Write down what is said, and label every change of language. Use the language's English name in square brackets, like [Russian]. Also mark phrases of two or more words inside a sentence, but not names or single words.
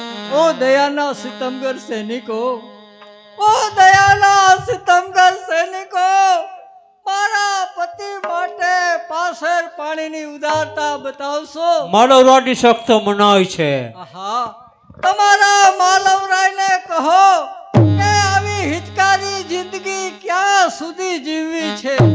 [Gujarati] ઓ દયાના સિતમગર સૈનિકો, ઓ દયાના સિતમગર સૈનિકો, મારા પતિ માટે પાસેર પાણીની ઉદારતા બતાવશો? માળવરાની સખ્ત મનાય છે. હા, તમારા માલવરાયને કહો કે આવી હિચકારી જિંદગી ક્યાં સુધી જીવવી છે?